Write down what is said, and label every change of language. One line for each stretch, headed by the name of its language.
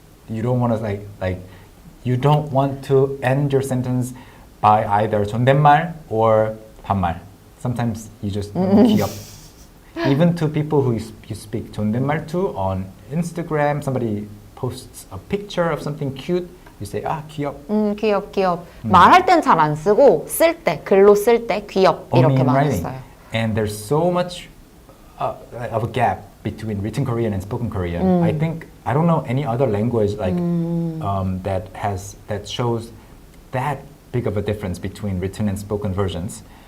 English: You don't want to like you don't want to end your sentence by either 존댓말 or 반말. Sometimes you just 귀엽. Even to people who you speak 존댓말 to on Instagram, somebody posts a picture of something cute, you say, 귀엽. 귀엽.
Korean: 말할 땐 잘 안 쓰고 쓸 때, 글로 쓸 때 귀엽 이렇게 많이 써요.
English: And there's so much of a gap between written Korean and spoken Korean. I don't know any other language like that shows that big of a difference between written and spoken versions.